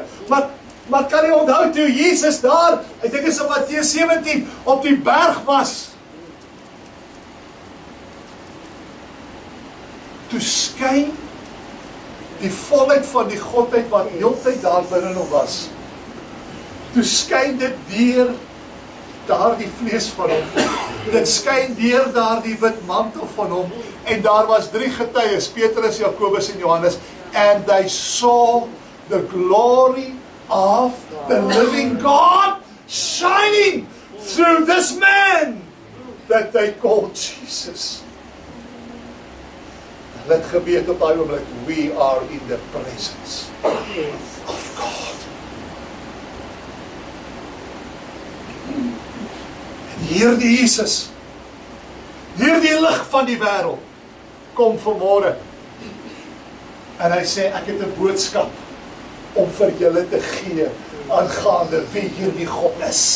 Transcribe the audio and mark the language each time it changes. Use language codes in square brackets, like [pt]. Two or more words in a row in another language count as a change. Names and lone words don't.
[af] Maar kan jy onthou toe Jesus daar, ek dink dit is in Matteus 17, op die berg was, toe skyn die volheid van die Godheid wat heeltyd daar binne hom was. Toe skyn dit deur daardie vlees van hom. Dit skyn deur daardie wit mantel van hom. En daar was 3 getuies, Petrus, Jakobus en Johannes. [en] And they saw the glory of the living God shining through this man that they called Jesus. [af] Let gebeur op daai oomblik, [en] we are in the presence of God. [af] En hierdie Jesus, hierdie lig van die wêreld, kom vanmôre. En hy sê, ek het 'n boodskap om vir julle te gee aangaande wie hierdie God is.